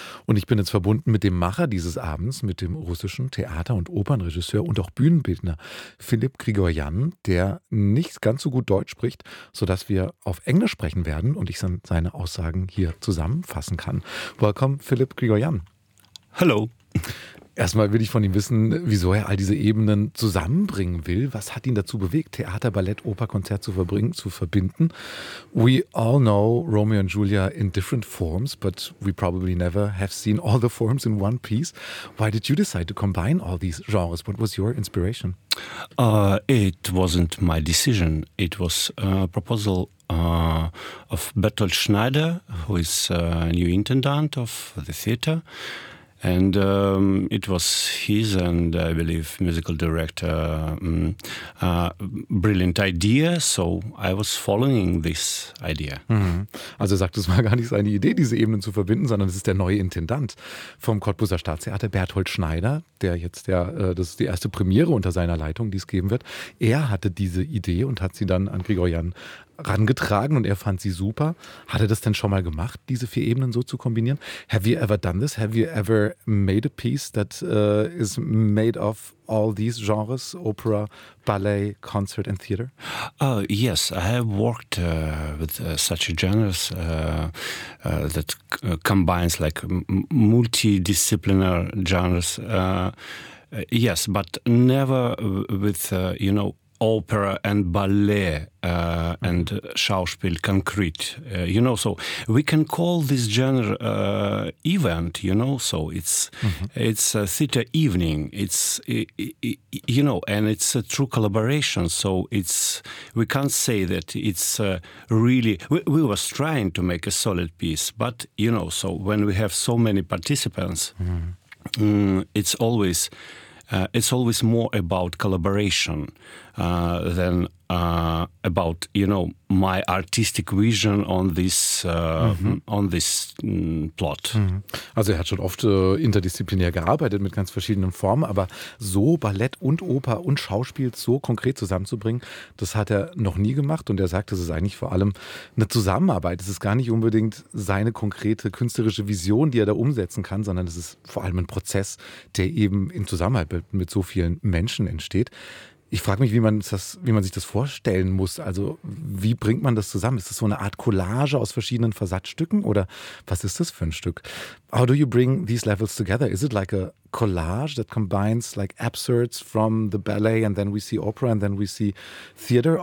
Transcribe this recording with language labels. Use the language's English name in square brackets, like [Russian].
[German] Und ich bin jetzt verbunden mit dem Macher dieses Abends, mit dem russischen Theater- und Opernregisseur und auch Bühnenbildner Philipp Grigorian, der nicht ganz so gut Deutsch spricht, sodass wir auf Englisch sprechen werden und ich seine Aussagen hier zusammenfassen kann. [English] Welcome, Philipp Grigorian. [German] Hallo. Erstmal will ich von ihm wissen, wieso er all diese Ebenen zusammenbringen will. Was hat ihn dazu bewegt, Theater, Ballett, Oper, Konzert zu verbinden? [English] We all know Romeo and Julia in different forms, but we probably never have seen all the forms in one piece. Why did you decide to combine all these genres? What was your inspiration? It wasn't my decision. It was a proposal of Bertolt Schneider, who is a new intendant of the theater. And it was his and, I believe, musical director brilliant idea. So I was following this idea. Mhm. [German] Also er sagt, es war gar nicht seine Idee, diese Ebenen zu verbinden, sondern es ist der neue Intendant vom Cottbuser Staatstheater, Bertolt Schneider, der jetzt, das ist die erste Premiere unter seiner Leitung, die es geben wird. Er hatte diese Idee und hat sie dann an Grigorian rangetragen und er fand sie super. Hat er das denn schon mal gemacht, diese vier Ebenen so zu kombinieren? [English] Have you ever done this? Have you ever made a piece that is made of all these genres, opera, ballet, concert and theater? Yes, I have worked with such a genre that combines like multidisciplinary genres. Yes, but never with, you know, opera and ballet and Schauspiel concrete, you know, so we can call this genre event, you know, so it's it's a theater evening, it's you know, and it's a true collaboration, so it's, we can't say that it's really, we was trying to make a solid piece, but you know, so when we have so many participants, it's always more about collaboration than about, you know, my artistic vision on this on this plot. [German] Also er hat schon oft interdisziplinär gearbeitet mit ganz verschiedenen Formen, aber so Ballett und Oper und Schauspiel so konkret zusammenzubringen, das hat er noch nie gemacht. Und er sagt, es ist eigentlich vor allem eine Zusammenarbeit. Es ist gar nicht unbedingt seine konkrete künstlerische Vision, die er da umsetzen kann, sondern es ist vor allem ein Prozess, der eben in Zusammenarbeit mit so vielen Menschen entsteht. Ich frage mich, wie man sich das vorstellen muss. Also wie bringt man das zusammen? Ist das so eine Art Collage aus verschiedenen Versatzstücken oder was ist das für ein Stück? [English] How do you bring these levels together? Is it like a collage that combines like excerpts from the ballet and then we see opera and then we see theater?